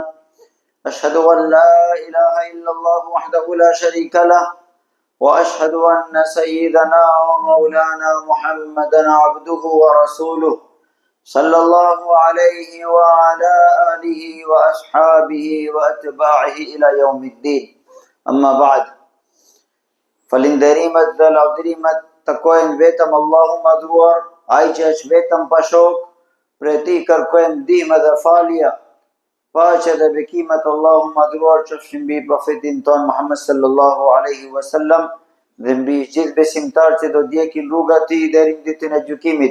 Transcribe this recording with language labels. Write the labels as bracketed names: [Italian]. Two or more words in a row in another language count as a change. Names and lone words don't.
[Arabic] أشهد أن لا إله إلا الله وحده لا شريك له، وأشهد أن سيدنا ومولانا محمدا عبده ورسوله صلى الله عليه وعلى آله وأصحابه وأتباعه إلى يوم الدين. أما بعد، [Albanian] falinderimet dhe lavdrimet takojnë vetëm Allahu madhruar, ai që është vetëm pa shok, prej tij kërkojmë ndihmë dhe falje, paqe dhe bekimet Allahu madhruar qofshin mbi profetin ton Muhammed [Arabic] صلى الله عليه وسلم [Albanian] dhe mbi gjithë besimtarët që do ndjekin rrugat e tij deri në ditën e gjykimit.